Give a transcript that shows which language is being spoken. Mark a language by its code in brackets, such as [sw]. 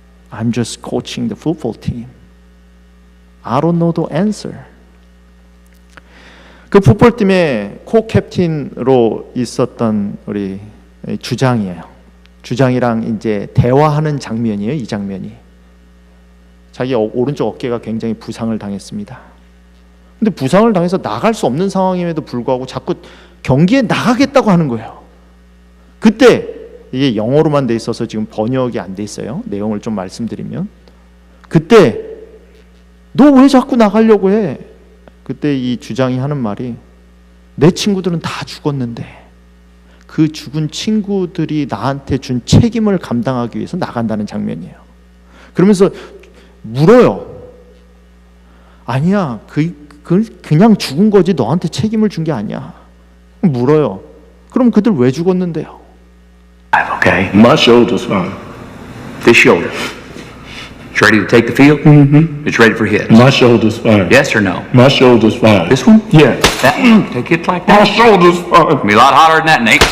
[en] I'm just coaching the football team. I don't know the answer. [ko] 그 풋볼팀의 코 캡틴으로 있었던 우리 주장이에요. 주장이랑 이제 대화하는 장면이에요. 이 장면이. 자기 오른쪽 어깨가 굉장히 부상을 당했습니다. 근데 부상을 당해서 나갈 수 없는 상황임에도 불구하고 자꾸 경기에 나가겠다고 하는 거예요. 그때 이게 영어로만 돼 있어서 지금 번역이 안 돼 있어요. 내용을 좀 말씀드리면, 그때 너 왜 자꾸 나가려고 해? 그때 이 주장이 하는 말이 내 친구들은 다 죽었는데 그 죽은 친구들이 나한테 준 책임을 감당하기 위해서 나간다는 장면이에요. 그러면서 물어요. 아니야, 그냥 죽은 거지 너한테 책임을 준 게 아니야. 물어요. 그럼 그들 왜 죽었는데요? [en] Okay. My shoulder's fine. This shoulder. It's ready to take the field? Mm-hmm. It's ready for hits. My shoulder's fine. Yes or no? My shoulder's fine. This one? Yeah. That one? Take hits like My that? shoulder's fine. Be a lot hotter than that, Nate.